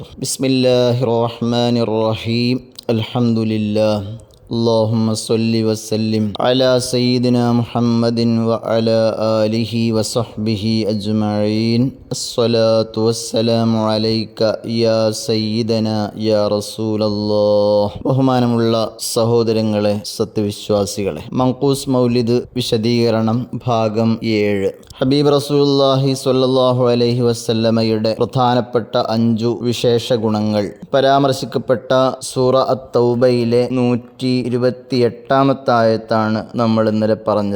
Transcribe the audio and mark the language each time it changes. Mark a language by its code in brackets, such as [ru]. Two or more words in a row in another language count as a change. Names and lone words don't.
[ar] بسم الله الرحمن الرحيم. الحمد لله. اللهم صل وسلم على سيدنا محمد وعلى آله وصحبه أجمعين. الصلاة والسلام عليك يا سيدنا يا رسول الله. [ml] ബഹുമാനമുള്ള സഹോദരങ്ങളെ, സത്യവിശ്വാസികളെ, മങ്കൂസ് മൗലിദ് വിശദീകരണം ഭാഗം 7. ഹബീബ് [ar] رسول الله صلى الله عليه وسلم [ml] പ്രധാനപ്പെട്ട 5 വിശേഷ ഗുണങ്ങൾ പരാമർശിക്കപ്പെട്ട സൂറ അത്ത്-തൗബയിലെ 128 ആയത്താണ് നമ്മൾ ഇന്നലെ പറഞ്ഞത്.